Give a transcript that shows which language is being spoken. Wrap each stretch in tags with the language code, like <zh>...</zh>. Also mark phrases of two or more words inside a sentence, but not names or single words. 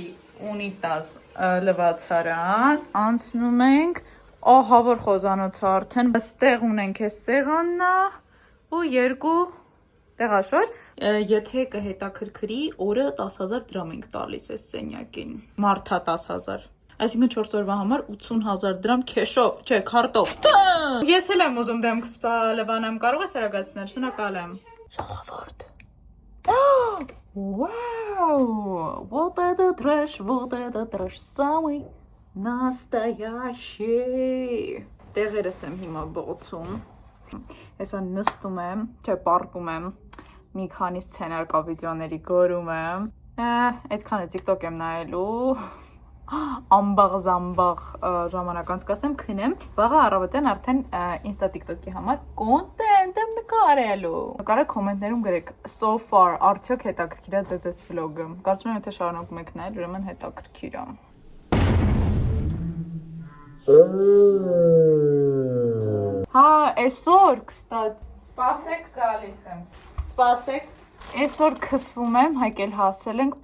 <hy>ունիտազ լվացարան, անցնում ենք, ահա որ խոզանոցը արդեն, ստեղ ունենք այս սեղաննա ու երկու տեղաշոր, եթե կհետաքրքրի օրը 10,000 դրամ ենք տալիս այս սենյակին, մարդա 10,000 Այսինքն 4 օրվա համար 80,000 դրամ քեշով, չէ, քարտով։ Ես էլ եմ ուզում դեմքս լվանամ, կարող ես արագացնել, շնորհակալ եմ։ Ժողովուրդ։ Вау!</hy> <ru>Вот это трэш, самый настоящий։</ru> <hy>Տեղերս եմ հիմա բոցում։ Հեսա նստում եմ, չէ, պարկում եմ, մի քանի սցենար կա վիդեոների գորում եմ։ Այդքանը TikTok եմ նայելու։ Ամբաղ ժամանակ անցկացնեմ, քնեմ, վաղը առավոտյան արդեն Insta TikTok-ի համար կոնտենտ եմ նկարելու։ Կարեք կոմենտներում գրեք</hy> <en>so far</en> <hy>արդյոք հետաքրքիր է ձեզ վլոգը։ Կարծում եմ եթե շարունակում եք նայել, ուրեմն հետաքրքիր է։ Հա, այսօր, կստաց, սպասեք գալիս եմ։ Սպասեք։ Այսօր քսվում եմ, հայկել հասել ենք,</hy>